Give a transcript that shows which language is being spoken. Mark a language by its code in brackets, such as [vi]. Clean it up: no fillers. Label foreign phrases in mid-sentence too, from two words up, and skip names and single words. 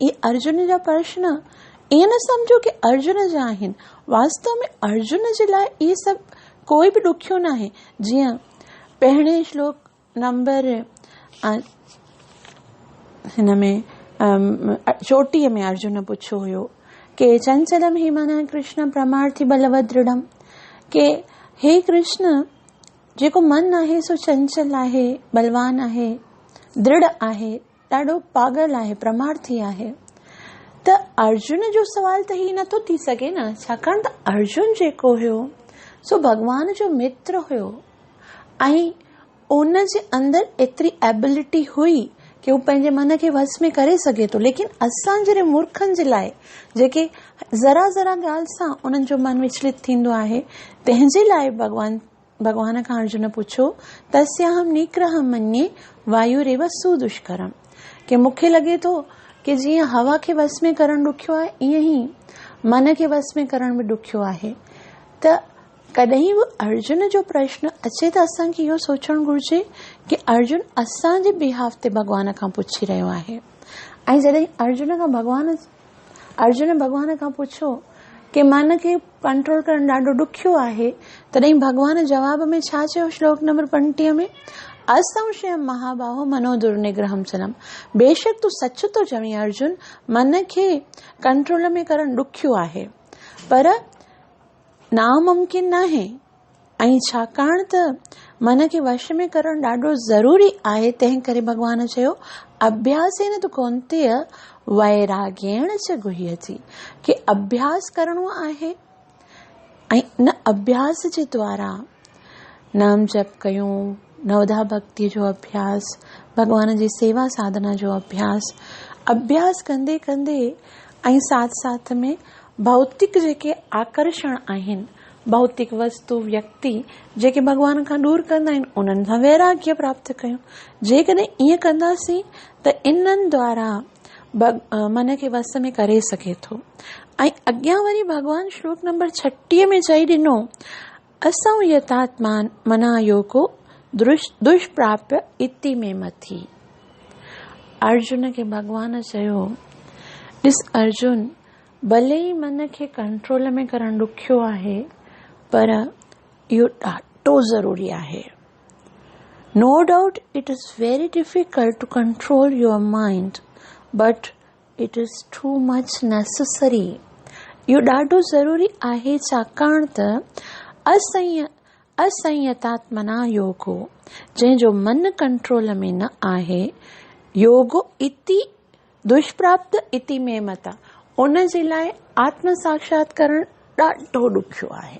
[sd] इहे अर्जुन जा प्रश्न ईअं न सम्झो कि अर्जुन जा आहिनि, वास्तव में अर्जुन जे लाइ इहे सभु कोई बि ॾुखियो न आहे। जीअं पहिरें श्लोक नंबर हिन में 34 में अर्जुन पुछियो हुयो कि [sa] चंचलम हि मन कृष्ण प्रमार्थी बलवद दृढ़म, [sd] के हे कृष्ण जेको मन आहे सो चंचल आहे, बलवान आहे, दृढ़ आहे, ॾाढो पागल आहे, प्रमार्थी आहे। त अर्जुन जो सवाल त ही नथो थी सघे न, छाकाणि त अर्जुन जेको हुयो सो भॻवान जो मित्र हुयो ऐं उन जे अंदरि एतिरी एबिलिटी हुई कि हू पंहिंजे मन खे वस में करे सघे थो। लेकिन असां जहिड़े मूर्खनि जे लाइ, जेके ज़रा ज़रा ॻाल्हि सां उन्हनि जो मन विचलित थींदो आहे, तंहिंजे लाइ भॻवान खां अर्जुन पुछो [sa] तस्याहम निग्रहम मन्ये वायुरेव सुदुष्करम, [sd] कि मूंखे लॻे थो कि जीअं हवा खे वस में करणु ॾुखियो आहे, ईअं ई मन खे वस में करण बि ॾुखियो आहे। त कॾहिं बि अर्जुन जो प्रश्न अचे त असांखे इहो सोचणु घुर्जे कि अर्जुन असांजे बिहाफ ते भॻवान खां पुछी रहियो आहे। ऐं जॾहिं अर्जुन भॻवान खां पुछो कि मन खे कंट्रोल करणु ॾाढो ॾुखियो आहे, तॾहिं भॻवान जवाब में छा चयो? श्लोक नंबर 35 में [sa] असंशयम महाबाहो मनो दुर्निग्रहम चलम, [sd] बेशक तूं सच थो चवीं अर्जुन, मन खे कंट्रोल में करणु ॾुखियो आहे पर नामुमकिन आहे। ऐं छाकाणि त मन खे वश में करणु ॾाढो ज़रूरी आहे, तंहिं करे भॻवान चयो [sa] अभ्यासेन तु कौन्तेय वैराग्येण च गुह्यति, [sd] कि अभ्यास करणो आहे। ऐं न अभ्यास जे द्वारा नाम जप कयूं, नवधा भक्ति जो अभ्यास, भॻवान जी सेवा साधना जो अभ्यास कंदे कंदे ऐं साथ साथ में भौतिक जेके आकर्षण आहिनि, भौतिक वस्तु व्यक्ति जेके भॻवान खां दूर कंदा आहिनि, उन्हनि सां वैराग्य प्राप्त कयूं। जेकॾहिं ईअं कंदासीं त इन्हनि द्वारा मन खे वस में करे सघे थो। ऐं अॻियां वरी भॻवान श्लोक नंबर 36 में चई ॾिनो [sa] असंयतात्मान मना योगो दुष्प्राप्य इति में मथी। [sd] अर्जुन खे भॻवान चयो ॾिस अर्जुन, भले ई मन खे कंट्रोल में करणु ॾुखियो आहे पर इहो ॾाढो ज़रूरी आहे। [en] No doubt it is very difficult to control your mind but it is too much necessary. [sd] इहो ॾाढो ज़रूरी आहे, छाकाणि त [sa] असंयतात्मना योगो, [sd] जंहिंजो मन कंट्रोल में न आहे, [sa] योगो इति दुष्प्राप्त इति में मता, [sd] उन जे लाइ आत्म साक्षात्करण ॾाढो ॾुखियो आहे।